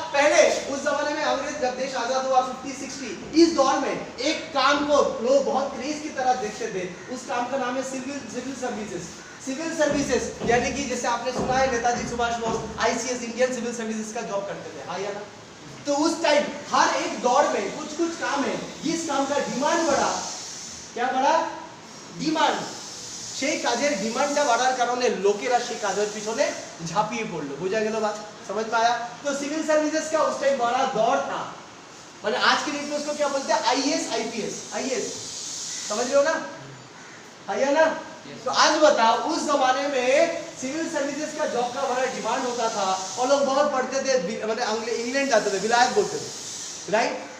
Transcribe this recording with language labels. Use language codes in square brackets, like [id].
[hi] पहले उस जमाने में अंग्रेज जब देश आजाद हुआ 50-60, इस दौर में एक काम को लोग बहुत क्रेज की तरह देखते थे। उस काम का नाम है सिविल सर्विसेज। सिविल सर्विसेज यानी कि जैसे आपने सुना है Netaji Subhash Bose ICS Indian civil services का जॉब करते थे। हाँ या ना? तो उस टाइम हर एक दौर में कुछ कुछ काम है, इस काम का डिमांड बढ़ा। क्या बढ़ा? डिमांड। [bn] সেই কাজের ডিমান্ডটা বাড়ার কারণে লোকেরা সেই কাজের পিছনে ঝাঁপিয়ে পড়লো। বুঝা গেল [hi] बात? समझ में आया? तो सिविल सर्विसेज का उस टाइम बड़ा दौर था। मतलब आज के डेट में उसको क्या बोलते हैं? IAS IPS। IAS समझ रहे हो ना? है ना? तो आज बताओ, उस जमाने में सिविल सर्विसेज का जॉब का बड़ा डिमांड होता था और लोग बहुत पढ़ते थे, मतलब इंग्लैंड जाते थे, विलायत बोलते थे, राइट?